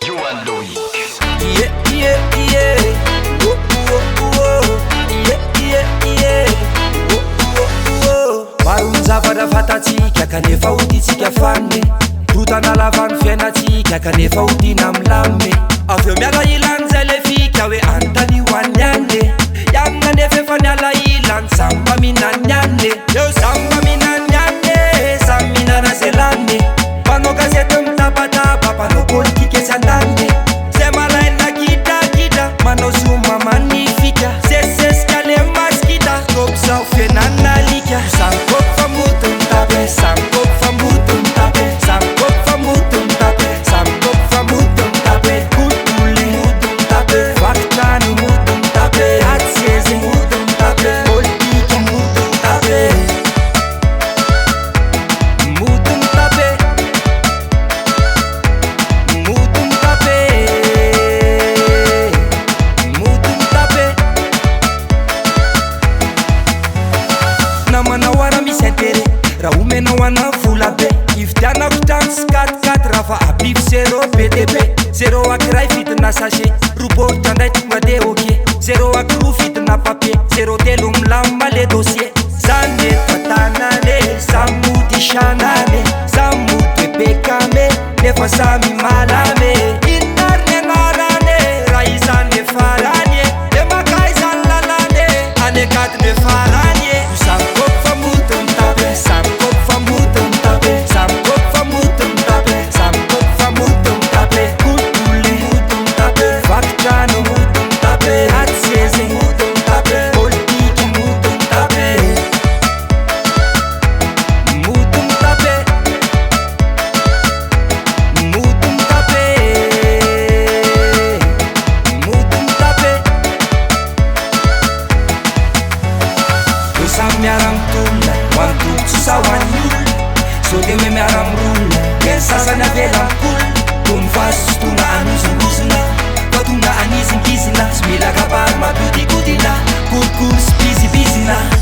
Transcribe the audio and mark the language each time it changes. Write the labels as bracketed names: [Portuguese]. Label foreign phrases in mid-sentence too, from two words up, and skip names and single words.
[English] Louis. Yeah, yeah, yeah. Oh, oh, oh. Yeah, yeah, yeah. Oh, oh, oh. [Malagasy] Maro ny zavatra fatatsika kanefa hoditsika fanne. Totana lavany fiainatsika kanefa hodina milame. Avy eo miala ilan'izay le fika hoe antany hoan'ny ane. Ianona nefa efa niala ilany samy mba mihinany ane. Eo samy mba mihinany ane, samy mihinana zay lany. Mpanao gazety mitapatapa, mpanao politika sy an-tany. Zay malaina gidagida, manao zoma magnifika. Sesesika le maskita, kopy zao fiainana alika. Samy kopy fa moto mitape, samy kopy fa moto mitape. Samy kopy fa moto mitape, samy kopy fa moto mitape. Kutule moto mitape, vakitrano moto mitape. Atsieze moto mitape, politika moto mitape. Moto mitape, moto mitape, moto mitape. Namanao ara misy intere, raha omenao ana vola be. Ividianako trano sy 4-4 raha fa abivo 0 BTB. 0 akiray vidina sachet, roboritra ndray tonga de oke. 0 akiroa vidina papier, 0 telo milama [French] le dossier. [Malagasy] Zany eto tanane, samy mody sanane, samy mody bekame, nefa samy malame. Inona ry ny anarane, raha izany efaranye, de maka izany lalane, anekady ny efaranye. Samy kopy fa moto mitape, samy kopy fa moto mitape. Samy kopy fa moto mitape, samy kopy fa moto mitape. Kutule moto mitape, vakitrano moto mitape. Atsieze moto mitape, politika moto mitape. Moto mitape, moto mitape, moto mitape. Io samy miara-mitolona, ho an'ny tombontso sa ho an'ny olona. So de hoe miara-mirolona, de ny sasany avela mikolona. Toy ny vaso sy tonga anozongozona, fa tonga anizingizina. Tsy mila kabary mampodikodina, korikory sy bizibizina.